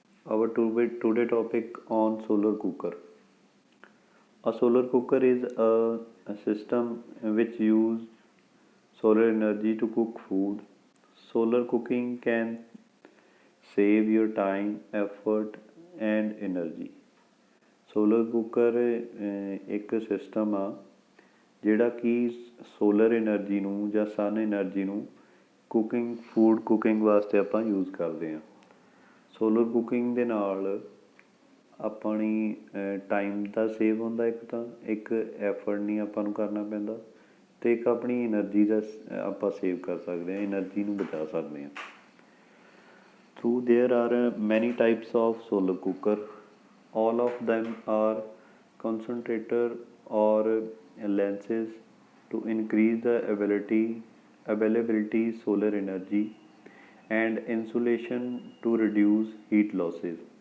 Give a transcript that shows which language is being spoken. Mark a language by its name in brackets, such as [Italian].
[English] Our today topic on solar cooker. A solar cooker is a system which use solar energy to cook food. Solar cooking can save your time, effort, and energy. [Punjabi] Solar cooker ਇੱਕ system ਆ ਜਿਹੜਾ ਕਿ solar energy ਨੂੰ ਜਾਂ ਸਨ energy ਨੂੰ food cooking ਵਾਸਤੇ ਆਪਾਂ use ਕਰਦੇ ਹਾਂ। ਸੋਲਰ ਕੁਕਿੰਗ ਦੇ ਨਾਲ ਆਪਣੀ ਟਾਈਮ ਦਾ ਸੇਵ ਹੁੰਦਾ, ਇੱਕ ਐਫਰਟ ਨਹੀਂ ਆਪਾਂ ਨੂੰ ਕਰਨਾ ਪੈਂਦਾ, ਅਤੇ ਇੱਕ ਆਪਣੀ ਐਨਰਜੀ ਦਾ ਆਪਾਂ ਸੇਵ ਕਰ ਸਕਦੇ ਹਾਂ, ਐਨਰਜੀ ਨੂੰ ਬਚਾ ਸਕਦੇ ਹਾਂ। [English] So there are many types of solar cooker. All of them are concentrator or lenses to increase the availability solar energy and insulation to reduce heat losses.